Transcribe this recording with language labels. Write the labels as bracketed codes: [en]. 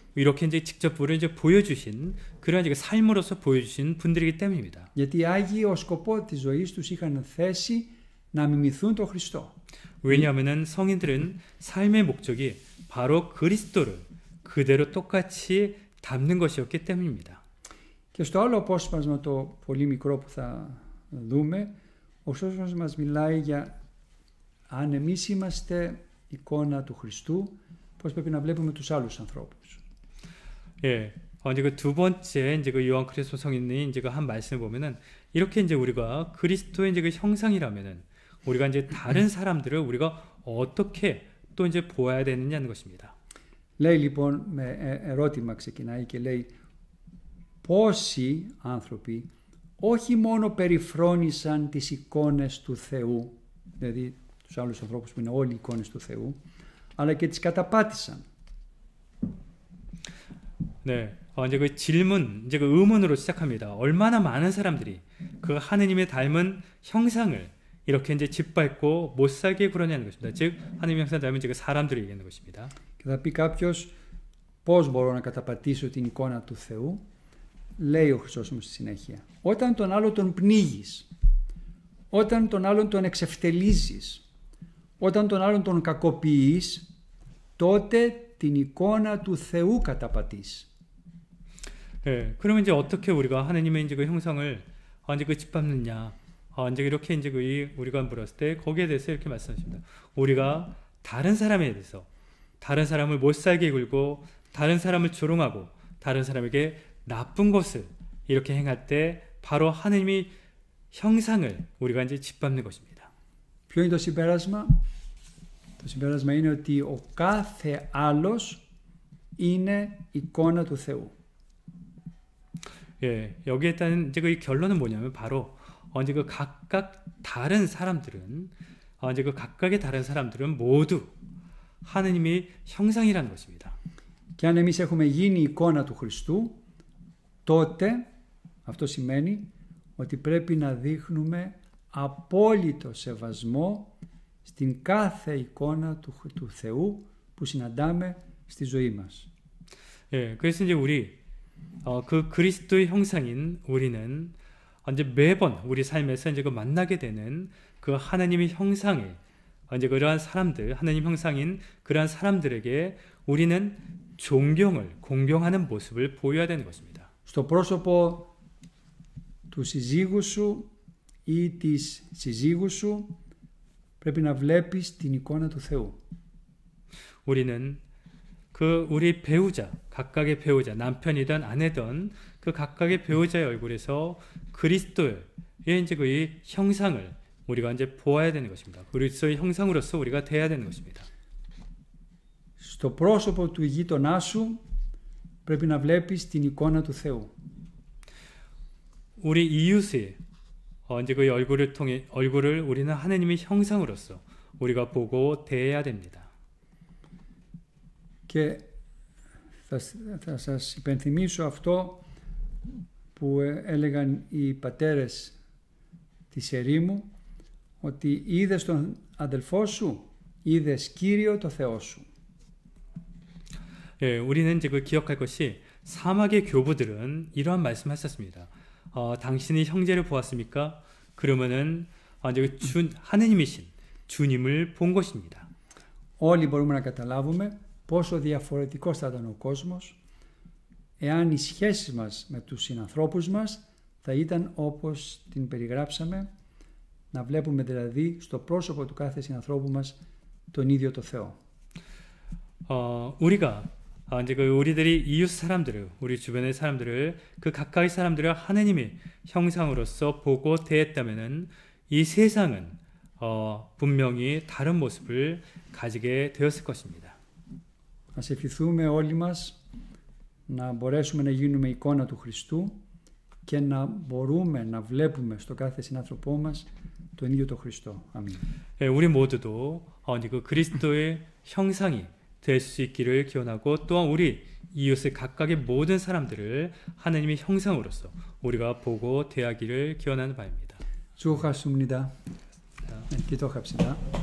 [ko] 이렇게 이제 직접 우리를 이제 보여주신 그런 이제 삶으로서 보여주신 분들이기 때문입니다. [el] Γιατί οι Άγιοι ως σκοπό της ζωής τους είχαν θέσει να μιμηθούν τον Χριστό. [ko] 왜냐하면은 성인들은 삶의 목적이 바로 그리스도를 그대로 똑같이 담는 것이었기 때문입니다. [el] Και στο άλλο απόσπασμα το πολύ μικρό που θα δούμε, ο Χριστός μας μιλάει για αν εμείς είμαστε εικόνα του Χριστού, πώς πρέπει να βλέπουμε τους άλλους ανθρώπους. [ko] 예, 이제 그 두 번째 이제 그 요한 그리스도 성인이 이제 그 한 말씀을 보면은 이렇게 이제 우리가 그리스도의 이제 그 형상이라면은 우리가 이제 다른 사람들을 우리가 어떻게 또 이제 보아야 되느냐는 것입니다. [el] Λέει λοιπόν, με ερώτημα ξεκινάει και λέει πόσοι άνθρωποι όχι μόνο περιφρόνησαν τις εικόνες του Θεού, δηλαδή τους άλλους ανθρώπους που είναι όλοι εικόνες του Θεού, αλλά και τις καταπάτησαν. [ko] 네, 이제 그 질문, 이제 그 의문으로 시작합니다. 얼마나 많은 사람들이 그 하느님의 닮은 형상을 이렇게 이제 짓밟고 못 살게 그러냐는 것입니다. 즉 하느님의 형상을 닮은 그 사람들을 얘기하는 것입니다. [el] Και θα πει κάποιος πώς μπορώ να καταπατήσω την εικόνα του Θεού. Λέει ο Χριστός μου στη συνέχεια, όταν τον άλλο τον πνίγεις, όταν τον άλλον τον εξευτελίζεις, όταν τον άλλον τον κακοποιείς, τότε την εικόνα του Θεού καταπατείς. [ko] 예, 그러면 이제 어떻게 우리가 하느님의 이제 그 형상을 이제 그 짓밟느냐? 이제 이렇게 이제 그 우리가 물었을 때 거기에 대해서 이렇게 말씀하십니다. 우리가 다른 사람에 대해서 다른 사람을 못 살게 굴고 다른 사람을 조롱하고 다른 사람에게 나쁜 것을 이렇게 행할 때 바로 하느님의 형상을 우리가 이제 짓밟는 것입니다. [el] Ποιο είναι το συμπέρασμα? Το συμπέρασμα είναι ότι ο κάθε άλλος είναι εικόνα του Θεού. [ko] 예, 여기에 따른 이제 그 결론은 뭐냐면 바로 이제 그 각각 다른 사람들은 이제 그 각각의 다른 사람들은 모두 하느님의 형상이라는 것입니다. [el] Και αν εμείς έχουμε γίνει εικόνα του Χριστού, τότε αυτό σημαίνει ότι πρέπει να δείχνουμε απόλυτο σεβασμό στην κάθε εικόνα του Θεού που συναντάμε στη ζωή μας. [ko] 예, 그래서 이제 우리 그 그리스도의 형상인 우리는 이제 매번 우리 삶에서 이제 그 만나게 되는 그 하나님의 형상에 이제 그러한 사람들, 하나님 형상인 그러한 사람들에게 우리는 존경을 공경하는 모습을 보여야 되는 것입니다. [el] Στο πρόσωπο του συζύγου σου ή της συζύγου σου πρέπει να βλέπεις την εικόνα του Θεού. [ko] 우리는 그 우리 배우자, 각각의 배우자, 남편이든 아내든 그 각각의 배우자의 얼굴에서 그리스도의 이제 그 형상을 우리가 이제 보아야 되는 것입니다. 그리스도의 형상으로서 우리가 돼야 되는 것입니다. [el] Στο πρόσωπο του γείτονά σου πρέπει να βλέπεις την εικόνα του Θεού. [ko] 우리 이웃의 이제 그 얼굴을 통해 얼굴을 우리는 하나님의 형상으로서 우리가 보고 대해야 됩니다. [el] Και θα σας υπενθυμίσω αυτό που έλεγαν οι πατέρες της ερήμου, ότι είδες τον αδελφό σου, είδες Κύριο το Θεό σου. [ko] 예, 우리는 이제 그 기억할 것이 사막의 교부들은 이러한 말씀하셨습니다. 당신이 형제를 보았습니까? 그러면은 이제 하느님이신 주님을 본 것입니다. [el] Όλοι μπορούμε να καταλάβουμε πόσο διαφορετικός θα ήταν ο κόσμος εάν οι σχέσεις μας με τους συνανθρώπους μας θα ήταν όπως την περιγράψαμε, να βλέπουμε δηλαδή στο πρόσωπο του κάθε συνανθρώπου μας τον ίδιο το Θεό. [ko] 우리가 이제 그 우리들이 이웃 사람들을, 우리 주변의 사람들을 그 가까이 사람들을 하느님의 형상으로서 보고 대했다면은 이 세상은 분명히 다른 모습을 가지게 되었을 것입니다. [el] Ας ευχηθούμε όλοι μας να μπορέσουμε να γίνουμε εικόνα του Χριστού και να μπορούμε να βλέπουμε στο κάθε συνάνθρωπό μας τον ίδιο τον Χριστό. Αμήν. [ko] 우리 모두도 그 그리스도의 형상이 될 수 있기를 기원하고 또한 우리 이웃의 각각의 모든 사람들을 하나님의 형상으로서 우리가 보고 대하기를 기원하는 바입니다. 축하합니다. 기도합시다.